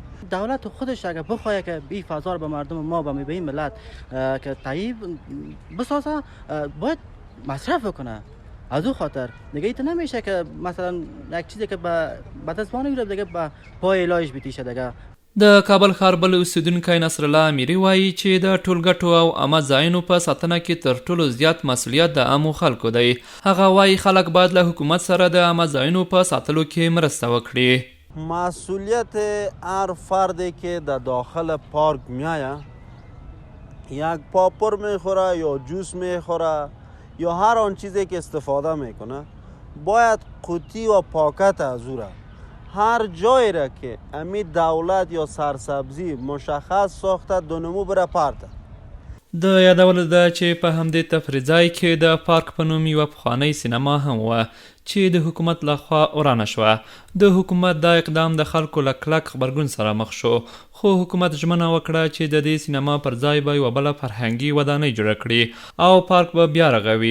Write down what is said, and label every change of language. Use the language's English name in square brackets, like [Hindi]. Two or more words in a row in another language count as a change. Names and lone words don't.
[Persian] دولت خودش اگه بخواد که این فضا رو به مردم ما و به این ملت که طیب بسازه، باید مصرف کنه. از اون خاطر دیگه ایت نمیشه که مثلا یک چیزی که به دستمال میره دیگه به پای علاج بیتیشه دیگه. [Pashto] د کابل ښار بل اوسیدونکی نصرالله امیري وایي چې د ټولګټو او عامه ځایونو په ساتنه کې تر ټولو زیات مسؤلیت د عامو خلکو دی. هغه وایي خلک باید له حکومت سره د عامه ځایونو په ساتلو کې مرسته وکړي. [Persian] مسئولیت هر فردی که در داخل پارک میایه، یک پاپر میخوره یا جوس میخوره یا هر آن چیزی که استفاده میکنه، باید قوطی و پاکت از او را هر جایی را که امی دولت یا سرسبزی مشخص ساخته دونمو بره پرته. [Pashto] د یادولو ده چې په همدې تفریح ځای کې د پارک په نوم یوه پخوانۍ سینما هم وه چې د حکومت لخوا ورانه شوه. د حکومت دا اقدام د خلکو له کلک غبرګون سره مخ شو، خو حکومت ژمنه وکړه چې د دې سینما پر ځای به یوه بله فرهنګي ودانۍ جوړه کړي او پارک به بیا رغوي.